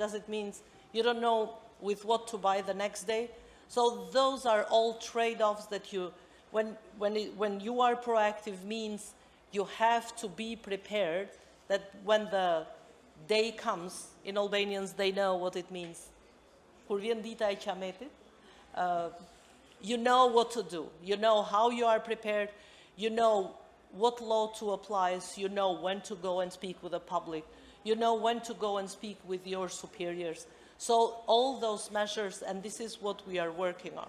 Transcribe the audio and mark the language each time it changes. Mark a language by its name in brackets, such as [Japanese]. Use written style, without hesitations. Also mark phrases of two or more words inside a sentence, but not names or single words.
[English] Does it mean you don't know with what to buy the next day? So those are all trade-offs that you, when you are proactive means you have to be prepared that when the day comes, in Albanians they know what it means. [Albanian] Kur vjen dita e qametit, [English] you know what to do. You know how you are prepared. You know what law to apply. So you know when to go and speak with the public. You know when to go and speak with your superiors. So all those measures, and this is what we are working on.